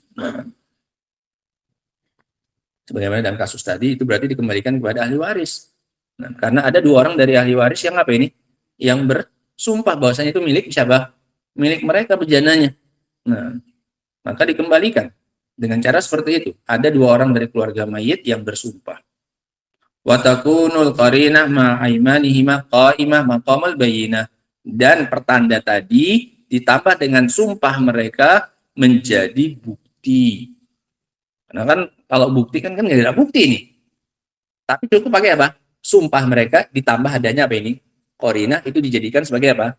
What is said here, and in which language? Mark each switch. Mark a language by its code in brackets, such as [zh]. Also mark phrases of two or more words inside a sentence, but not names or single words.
[id] Nah, sebagaimana dalam kasus tadi, itu berarti dikembalikan kepada ahli waris. Nah, karena ada dua orang dari ahli waris yang apa ini? Yang bersumpah bahwasanya itu milik siapa? Milik mereka bejananya. Nah, maka dikembalikan dengan cara seperti itu. Ada dua orang dari keluarga mayit yang bersumpah. [ar] وتكون القرينة مع أيمانهما قائمة مقام البينة, [id] dan pertanda tadi ditambah dengan sumpah mereka menjadi bukti. Karena kan kalau bukti kan nggak ada bukti nih. Tapi cukup pakai apa? Sumpah mereka ditambah adanya apa ini? Qarinah, itu dijadikan sebagai apa?